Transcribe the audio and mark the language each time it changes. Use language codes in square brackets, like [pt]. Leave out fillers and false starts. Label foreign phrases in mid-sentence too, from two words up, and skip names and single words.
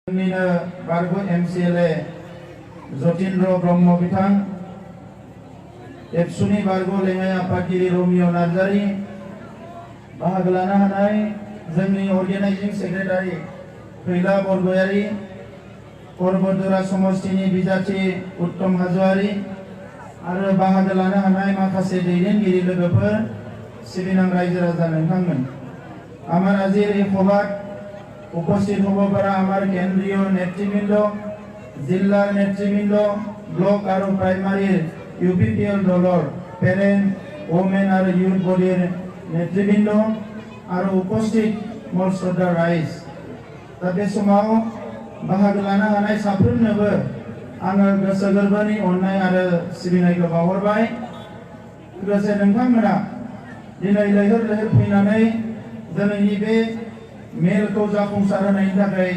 [brx] बारगु MCLA जतीन्द्र ब्रह्म बिथां एबसुनि बारगु लेङाइ आफादगिरि रमिय नार्जारि बाहागो लानो हानाय जोंनि [en] organising secretary [brx] फैला बरगयारि परबतजरा समष्टिनि बिजाथि उत्तम हाज'वारि आरो बाहागो लानो हानाय माखासे दैदेनगिरि लोगोफोर सिबिनां रायजो राजा नोंथांमोन [as] আমার আজির এই সভাত উপস্থিত হব পারা আমার কেন্দ্রীয় নেতৃবৃন্দ জিল্লার নেতৃবৃন্দ ব্লক আর প্রাইমারির ইউপিপিএল দলর [en] parent women [as] আর ইউথ বডির নেতৃবৃন্দ আর উপস্থিত মোর শ্রদ্ধা রাইজ [brx] दा बे समाव बाहागो लानो हानाय साफ्रोमनोबो आङो गोसो गोरबोनि अननाय आरो सिबिनायखौ बावहरबाय लोगोसे नोंथांमोना दिनै लैहोर लैहोर फैनानै दिनैनि बे मेलखौ जाफुंसार होनायनि थाखाय